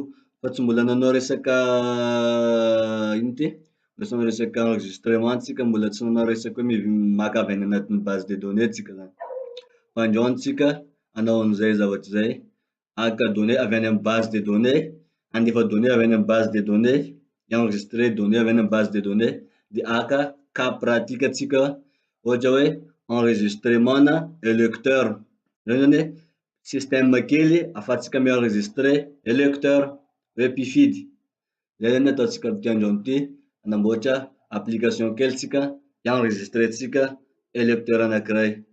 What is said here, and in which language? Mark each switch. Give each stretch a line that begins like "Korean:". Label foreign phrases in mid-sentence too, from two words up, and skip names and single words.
Malagasy: Fa tsy mbola nanao resaka ino ty? Resaka enregistrement tsika, mbola tsy nanao resaky hoe maka avy any anatin'ny
French: base de données
Malagasy: tsika zany. Fa androany tsika hanao anizay zavatra zay, aka données avy any amin'ny
French: base de données,
Malagasy: andefa données avy any amin'ny
French: base de données, enregistrer données
Malagasy: avy any amin'ny
French: base de données,
Malagasy: de aka
French: cas pratique
Malagasy: atsika ohatra hoe enregistrement na électeur. Zany zany hoe système kely ahafahantsika mi-enregistrer électeur hoe mpifidy. Zay zany ataotsika ty androany ty, hanamboatra application kely tsika enregistrentsika électeur anankiray.